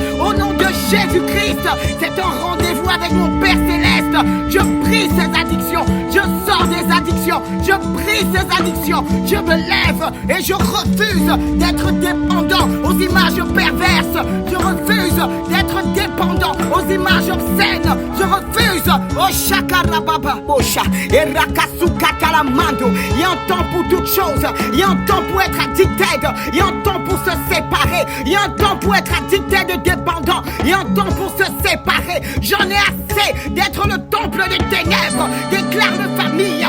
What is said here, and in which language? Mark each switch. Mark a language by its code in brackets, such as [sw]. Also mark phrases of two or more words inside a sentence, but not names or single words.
[fr] Au nom de Jésus-Christ, c'est un rendez-vous avec mon Père Céleste. Je brise ces addictions. Je sors des addictions. Je brise ces addictions. Je me lève et je refuse d'être dépendant aux images perverses. Je refuse d'être dépendant aux images obscènes. Je refuse. Oh shakara baba bosha et rakasuka talamando. Il y a un temps pour toutes choses. Il y a un temps pour être addicted. Il y a un temps pour se séparer. Il y a un temps pour être addicted et dépendant. Il y a un temps pour se séparer. J'en ai assez d'être le temple des ténèbres. Déclare de famille.